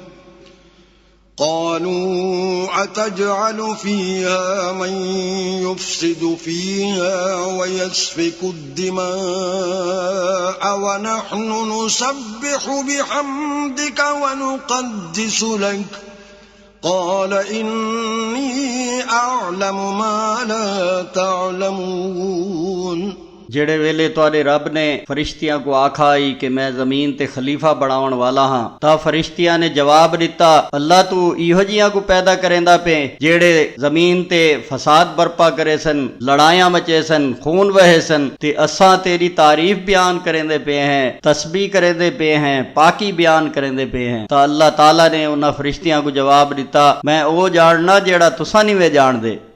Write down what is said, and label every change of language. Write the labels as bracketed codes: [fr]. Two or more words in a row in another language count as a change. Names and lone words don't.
[ar] قَالُوا أَتَجْعَلُ فِيهَا مَن يُفْسِدُ فِيهَا وَيَسْفِكُ الدِّمَاءَ وَنَحْنُ نُسَبِّحُ بِحَمْدِكَ وَنُقَدِّسُ لَكَ قال إني أعلم ما لا تعلمون। [pa] ਜਿਹੜੇ ਵੇਲੇ ਤੁਹਾਡੇ ਰੱਬ ਨੇ ਫਰਿਸ਼ਤਿਆਂ ਕੋ ਆਖਾ ਹੀ ਕਿ ਮੈਂ ਜ਼ਮੀਨ ਤੇ ਖਲੀਫਾ ਬਣਾਉਣ ਵਾਲਾ ਹਾਂ ਤਾਂ ਫਰਿਸ਼ਤਿਆਂ ਨੇ ਜਵਾਬ ਦਿੱਤਾ ਅੱਲਾ ਤੂੰ ਇਹੋ ਜਿਹੀਆਂ ਕੋ ਪੈਦਾ ਕਰੇਂਦਾ ਪਏ ਜਿਹੜੇ ਜ਼ਮੀਨ ਤੇ ਫਸਾਦ ਬਰਪਾ ਕਰੇ ਸਨ, ਲੜਾਈਆਂ ਮਚੇ ਸਨ, ਖੂਨ ਵਹੇ ਸਨ ਤੇ ਅਸਾਂ ਤੇਰੀ ਤਾਰੀਫ ਬਿਆਨ ਕਰੇਂਦੇ ਪਏ ਹੈਂ, ਤਸਬੀਹ ਕਰੇਂਦੇ ਪਏ ਹੈਂ, ਪਾਕੀ ਬਿਆਨ ਕਰੇਂਦੇ ਪਏ ਹੈਂ। ਤੋ ਅੱਲਾਹ ਤਾਲਾ ਨੇ ਉਨ੍ਹਾਂ ਫਰਿਸ਼ਤਿਆਂ ਕੋ ਜਵਾਬ ਦਿੱਤਾ ਮੈਂ ਵੋ ਜਾਣਨਾ ਜਿਹੜਾ ਤੁਸਾਂ ਨਹੀਂ ਵੇ ਜਾਣਦੇ।